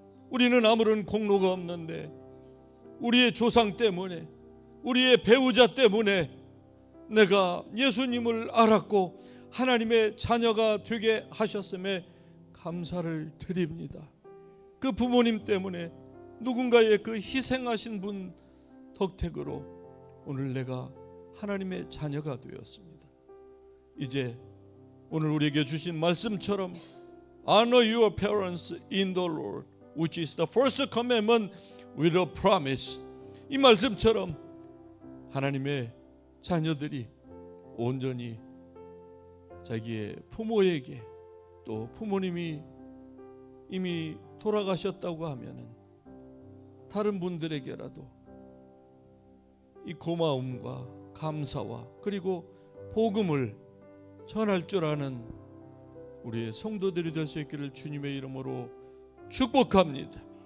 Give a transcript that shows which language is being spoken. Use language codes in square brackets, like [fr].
[ko] 우리는 아무런 공로가 없는데 우리의 조상 때문에, 우리의 배우자 때문에 내가 예수님을 알았고 하나님의 자녀가 되게 하셨음에 감사를 드립니다. 그 부모님 때문에, 누군가의 그 희생하신 분 덕택으로 오늘 내가 하나님의 자녀가 되었습니다. 이제 오늘 우리에게 주신 말씀처럼 [en] Honor your parents in the Lord, which is the first commandment with a promise. [ko] 이 말씀처럼 하나님의 자녀들이 온전히 자기의 부모에게, 또 부모님이 이미 돌아가셨다고 하면은 다른 분들에게라도 이 고마움과 감사와 그리고 복음을 전할 줄 아는 우리의 성도들이 될 수 있기를 주님의 이름으로 축복합니다.